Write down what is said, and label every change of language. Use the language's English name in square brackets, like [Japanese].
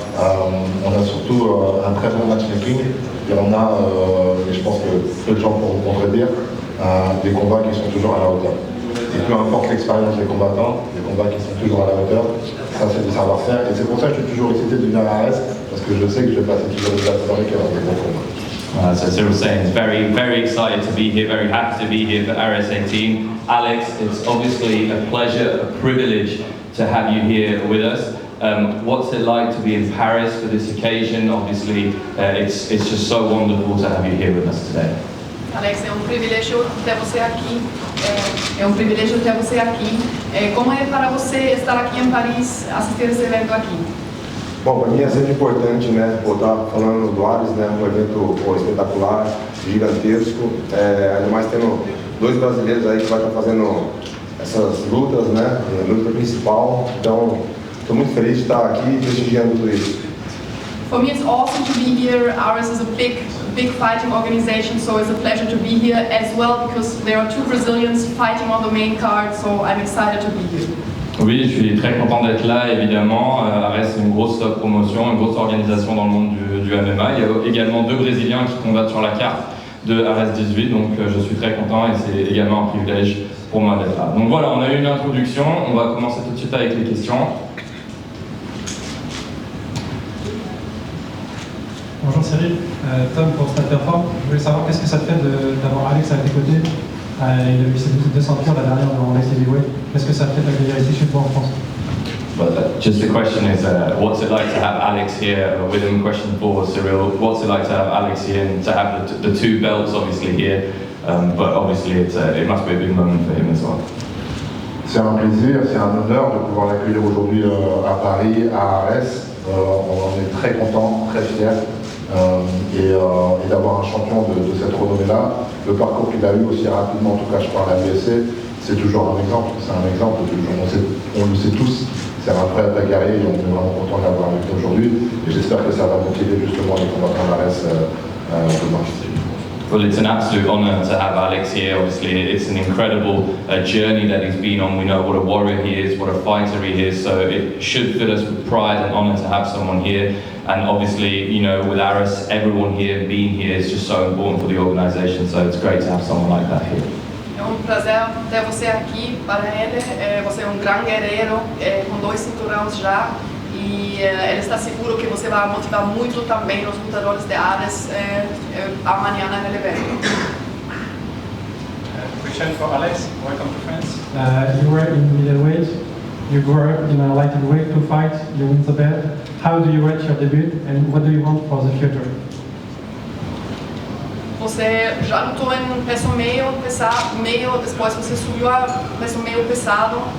[French] On a surtout un très bon matchmaking et on a, et je pense que peu de gens pourront contredire, des combats qui sont toujours à la hauteur. Et peu importe l'expérience des combattants, des combats qui sont toujours à la hauteur, ça c'est du savoir-faire. Et c'est pour ça que je suis toujours excité de venir à Ares, parce que je sais que je vais passer toujours des soirées qui auront des bons combats. [English] So Cyril saying he's very excited to be here, very happy to be here for RS 18. Alex, it's obviously a pleasure, a privilege to have you here with us. What's it like to be in Paris for this occasion? Obviously, it's just so wonderful to have you here with us today. [Portuguese] Alex, é um privilégio ter você aqui. É um privilégio ter você aqui. Como é para você estar aqui em Paris, assistir esse evento aqui? Bom, para mim é sempre importante, né, estar falando do Ares, né, um evento espetacular, gigantesco, ainda mais tendo dois brasileiros aí que vai estar fazendo essas lutas, né, a luta principal, então estou muito feliz de estar aqui prestigiando tudo isso. [English] For me it's awesome to be here. Ares is a big fighting organization, so it's a pleasure to be here as well because there are two Brazilians fighting on the main card, so I'm excited to be here. [French] Oui, je suis très content d'être là, évidemment. Ares, c'est une grosse promotion, une grosse organisation dans le monde du MMA. Il y a également deux Brésiliens qui combattent sur la carte de Ares 18, donc je suis très content et c'est également un privilège pour moi d'être là. Donc voilà, on a eu une introduction, on va commencer tout de suite avec les questions. Bonjour Cyril, Tom pour Stade Perform. Je voulais savoir qu'est-ce que ça te fait d'avoir Alex à tes côtés. Il a eu ses deux ceintures la dernière dans les heavyweight. Qu'est-ce que ça te fait d'accueillir ici chez toi en France? [English] But just the question is, what's it like to have Alex here? With him, question for Cyril. What's it like to have Alex here and to have the two belts obviously here? But obviously it must be a big moment for him as well. [French] C'est un plaisir, c'est un honneur de pouvoir l'accueillir aujourd'hui à Paris, à Ares. On en est très content, très fiers. Et d'avoir un champion de cette renommée-là, le parcours qu'il a eu aussi rapidement, en tout cas je parle à l'UFC, c'est toujours un exemple, on le sait tous, c'est un vrai bagarrier et on est vraiment content d'avoir avec nous aujourd'hui et j'espère que ça va motiver justement les combattants d'Ares demain. [English] Well, it's an absolute honour to have Alex here. Obviously, it's an incredible journey that he's been on. We know what a warrior he is, what a fighter he is, so it should fill us with pride and honour to have someone here. And obviously, you know, with Ares, everyone here, being here is just so important for the organisation, so it's great to have someone like that here. [Portuguese] É prazer ter você aqui para ele. Você é grande guerreiro, com 2 cinturões já. E ele está seguro que você vai motivar muito também os lutadores de Ares amanhã no evento. [English] Question for Alex. Welcome to France. You were in middleweight, you grew up in a light heavyweight to fight, you win the belt. How do you rate your debut and what do you want for the future? [Portuguese] Você já lutou em peso meio pesado, depois você subiu a peso meio pesado.